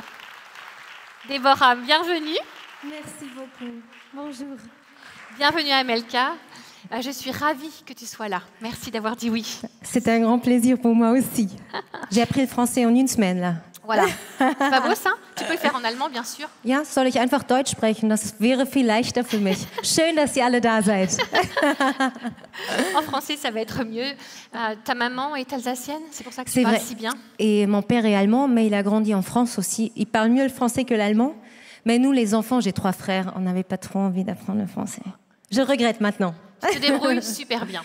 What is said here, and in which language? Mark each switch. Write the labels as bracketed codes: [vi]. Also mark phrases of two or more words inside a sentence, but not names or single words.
[fr] Déborah, bienvenue. Merci beaucoup. Bonjour. Bienvenue à MLK. Je suis ravie que tu sois là. Merci d'avoir dit oui. C'est un grand plaisir pour moi aussi. J'ai appris le français en une semaine, là. Voilà. C'est pas beau, ça? Tu peux le faire en allemand, bien sûr. [de] Ja, soll ich einfach Deutsch sprechen? Das wäre viel leichter für mich. Schön, dass ihr alle da seid. [fr] En français, ça va être mieux. Ta maman est alsacienne, c'est pour ça que tu parles si bien. Et mon père est allemand, mais il a grandi en France aussi. Il parle mieux le français que l'allemand. Mais nous, les enfants, j'ai 3 frères, on n'avait pas trop envie d'apprendre le français. Je regrette maintenant. Tu te débrouilles super bien.